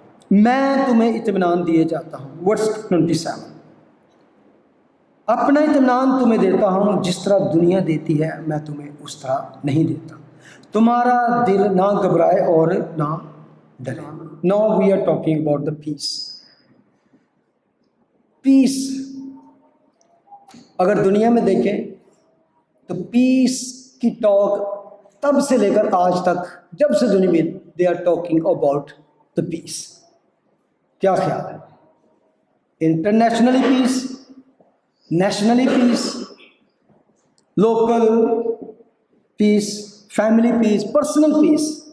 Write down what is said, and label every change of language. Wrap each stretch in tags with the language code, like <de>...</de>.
<ur>میں تمہیں اطمینان دیے جاتا ہوں. ورس 27. اپنا اطمینان تمہیں دیتا ہوں جس طرح دنیا دیتی ہے میں تمہیں اس طرح نہیں دیتا. تمہارا دل نہ گھبرائے اور نہ ڈرے.</ur> <en>Now we are talking about the peace.</en> <ur>پیس اگر دنیا میں دیکھیں تو پیس کی ٹاک تب سے لے کر آج تک جب سے دنیا میں</ur> <en>they are talking about the peace.</en> <ur>کیا خیال ہے؟ انٹرنیشنلی پیس, نیشنلی پیس, لوکل پیس, فیملی پیس, پرسنل پیس.</ur>